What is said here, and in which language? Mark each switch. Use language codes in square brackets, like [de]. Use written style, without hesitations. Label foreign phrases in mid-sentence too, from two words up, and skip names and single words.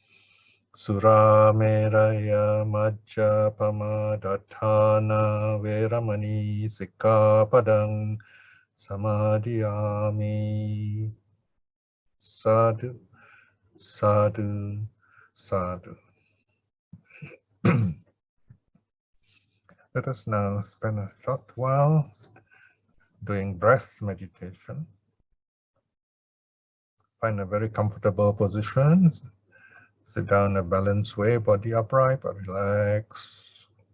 [pi] Surameraya majjapamadatthana veramani sikkhapadang samadhiyami. Sadhu, sadhu, sadhu. [en] Let us now spend a short while doing breath meditation. Find a very comfortable position. Sit down in a balanced way, body upright but relaxed.